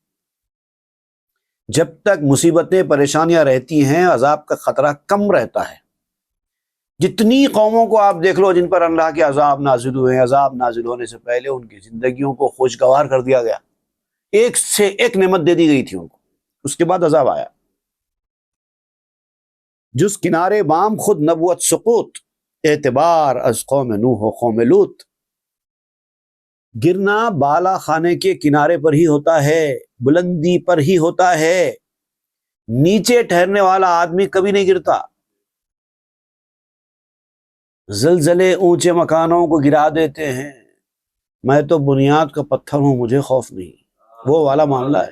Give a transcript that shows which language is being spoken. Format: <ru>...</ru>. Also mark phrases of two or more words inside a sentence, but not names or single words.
<ur>جب تک مصیبتیں پریشانیاں رہتی ہیں، عذاب کا خطرہ کم رہتا ہے۔ جتنی قوموں کو آپ دیکھ لو جن پر اللہ کے عذاب نازل ہوئے ہیں، عذاب نازل ہونے سے پہلے ان کی زندگیوں کو خوشگوار کر دیا گیا، ایک سے ایک نعمت دے دی گئی تھی ان کو، اس کے بعد عذاب آیا۔</ur> <fa>جس کنارے بام خود نبوت سقوط، اعتبار از قوم نوح و قوم لوط۔</fa> <ur>گرنا بالا خانے کے کنارے پر ہی ہوتا ہے، بلندی پر ہی ہوتا ہے، نیچے ٹھہرنے والا آدمی کبھی نہیں گرتا۔ زلزلے اونچے مکانوں کو گرا دیتے ہیں، میں تو بنیاد کا پتھر ہوں، مجھے خوف نہیں، وہ والا معاملہ ہے۔</ur>